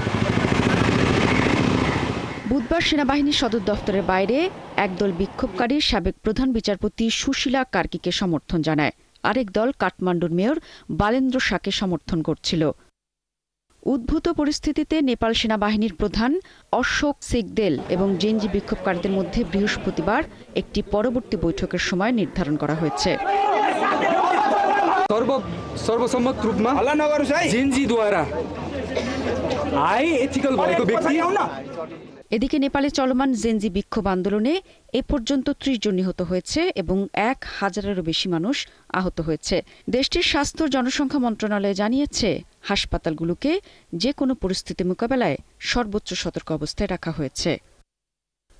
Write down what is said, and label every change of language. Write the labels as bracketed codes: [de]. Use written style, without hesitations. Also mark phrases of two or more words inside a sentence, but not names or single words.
[bn] বুধবার সেনাবাহিনী সদর দফতরের বাইরে একদল বিক্ষোভকারী সাবেক প্রধান বিচারপতি সুশীলা কার্কিকে সমর্থন জানায়, আরেক দল কাঠমান্ডুর মেয়র বালেন্দ্র শাহকে সমর্থন করছিল। উদ্ভূত পরিস্থিতিতে নেপাল সেনাবাহিনীর প্রধান অশোক সিকদেল এবং জেনজি বিক্ষোভকারীদের মধ্যে বৃহস্পতিবার একটি পরবর্তী বৈঠকের সময় নির্ধারণ করা হয়েছে। [ne] सर्वसम्मत रूपमा जेन्जीद्वारा आए एथिकल भएको व्यक्ति। [bn] এদিকে নেপালে চলমান জেনজি বিক্ষোভ আন্দোলনে এ পর্যন্ত ৩০ জন নিহত হয়েছে এবং ১,০০০-এরও বেশি মানুষ আহত হয়েছে। দেশটির স্বাস্থ্য জনসংখ্যা মন্ত্রণালয় জানিয়েছে, হাসপাতালগুলোকে যে কোনো পরিস্থিতি মোকাবেলায় সর্বোচ্চ সতর্ক অবস্থায় রাখা হয়েছে।